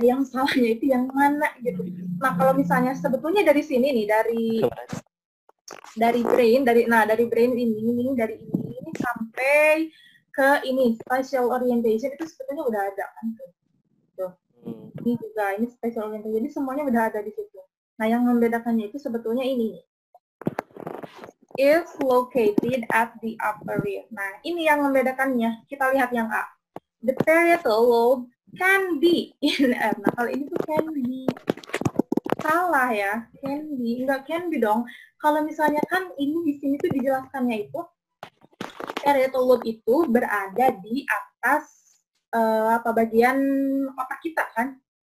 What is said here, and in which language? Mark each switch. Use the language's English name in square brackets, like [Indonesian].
[Indonesian] Yang salahnya itu yang mana gitu. Nah, kalau misalnya sebetulnya dari sini nih, dari brain ini sampai ke ini spatial orientation itu sebetulnya udah ada kan tuh. Ini juga ini spatial orientation. Jadi semuanya udah ada di situ. Nah, yang membedakannya itu sebetulnya ini. [English] Is located at the upper rear. [Indonesian] Nah, ini yang membedakannya. Kita lihat yang A. [English] The parietal lobe can be in F. [Indonesian] Nah, kalau ini tuh [English] can be. [Indonesian] Salah ya. Can be. Enggak can be dong. Kalau misalnya kan ini di sini tuh dijelaskannya itu parietal lobe itu berada di atas bagian otak kita kan.